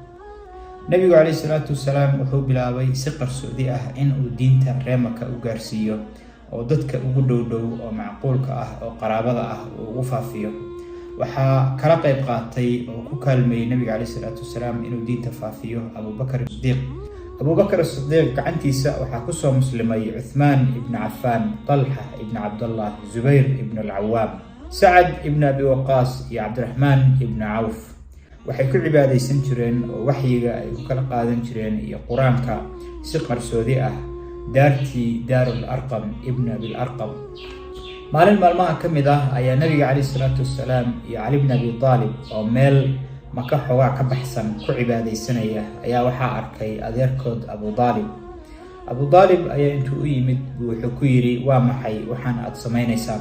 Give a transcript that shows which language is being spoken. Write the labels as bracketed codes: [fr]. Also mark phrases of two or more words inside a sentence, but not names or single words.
[so] nabigu [ar] عليه الصلاة والسلام [so] wuxuu bilaabay si qarsoodi ah in uu diinta reer Maka u gaarsiiyo oo dadka ugu dhow oo macquulka ah oo qaraabada ah uu ugu faafiyo. waxaa kala qayb qaatay oo ku kaalmeeyay nabiga [ar] عليه الصلاة والسلام [so] inuu diinta faafiyo Abu Bakr Siddiq. gacantiisa waxaa ku soo muslimay Uthman ibn Affan, Talha ibn Abdullah, Zubayr ibn al-Awwam, Sa'ad ibn Abi Waqqas iyo Abdurrahman ibn Auf. waxay ku cibaadaysan jireen oo waxyiga ay ku kala qaadan jireen iyo Quraanka si qarsoodi ah daartii Daarul Arqam ibn Abi Arqam. maalin maalmaha ka mid ah ayaa nabiga [ar] عليه الصلاة والسلام [so] iyo Ali ibn Abi Talib oo meel Maka xoogaa ka baxsan ku cibaadaysanaya ayaa waxaa arkay adeerkood Abu Talib ayaa intuu u yimid wuxuu ku yiri waa maxay waxaan aad samaynaysaan?